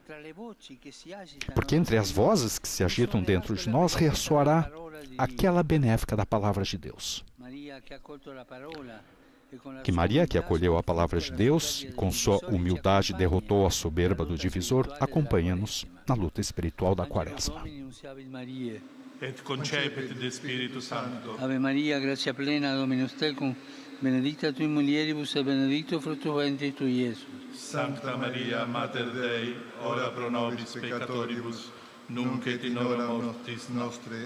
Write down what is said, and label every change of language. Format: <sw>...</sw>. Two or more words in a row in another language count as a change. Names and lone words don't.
<pt>Porque entre as vozes que se agitam dentro de nós ressoará aquela benéfica da palavra de Deus. Que Maria, que acolheu a palavra de Deus e com sua humildade derrotou a soberba do divisor, acompanha-nos na luta espiritual da Quaresma.</pt> <la>Et concepit de Spiritu Sancto. Ave Maria, gratia plena, Dominus tecum, benedicta tui mulieribus et benedictus fructus ventris tui, Iesus. Sancta Maria, Mater Dei, ora pro nobis peccatoribus, nunc et in hora mortis nostre.</la>